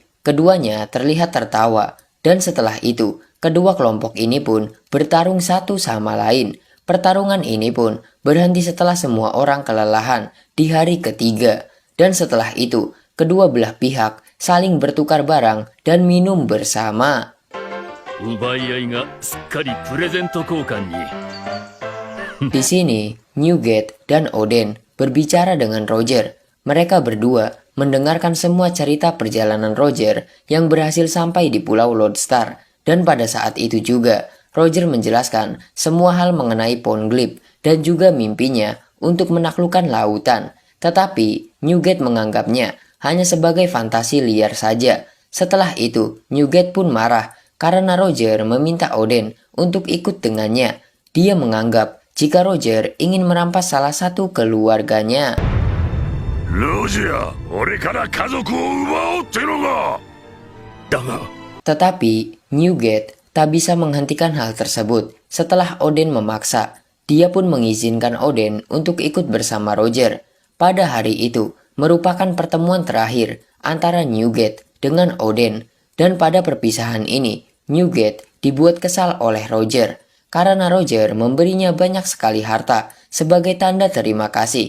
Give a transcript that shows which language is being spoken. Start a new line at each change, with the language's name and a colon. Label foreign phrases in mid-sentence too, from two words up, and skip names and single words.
Indonesian: Keduanya terlihat tertawa, dan setelah itu, kedua kelompok ini pun bertarung satu sama lain. Pertarungan ini pun berhenti setelah semua orang kelelahan di hari ketiga, dan setelah itu, kedua belah pihak saling bertukar barang dan minum bersama.
Japanese: 奪い合いがすっかりプレゼント交換に。
Indonesian: Di sini, Newgate dan Oden berbicara dengan Roger. Mereka berdua mendengarkan semua cerita perjalanan Roger yang berhasil sampai di Pulau Lodestar. Dan pada saat itu juga, Roger menjelaskan semua hal mengenai Poneglyph dan juga mimpinya untuk menaklukkan lautan. Tetapi, Newgate menganggapnya hanya sebagai fantasi liar saja. Setelah itu, Newgate pun marah karena Roger meminta Oden untuk ikut dengannya. Dia menganggap jika Roger ingin merampas salah satu keluarganya.
Japanese: ロジャー、俺から家族を奪おうってのか。だが、
Indonesian: Tetapi Newgate tak bisa menghentikan hal tersebut. Setelah Oden memaksa, dia pun mengizinkan Oden untuk ikut bersama Roger. Pada hari itu merupakan pertemuan terakhir antara Newgate dengan Oden, dan pada perpisahan ini Newgate dibuat kesal oleh Roger karena Roger memberinya banyak sekali harta sebagai tanda terima kasih.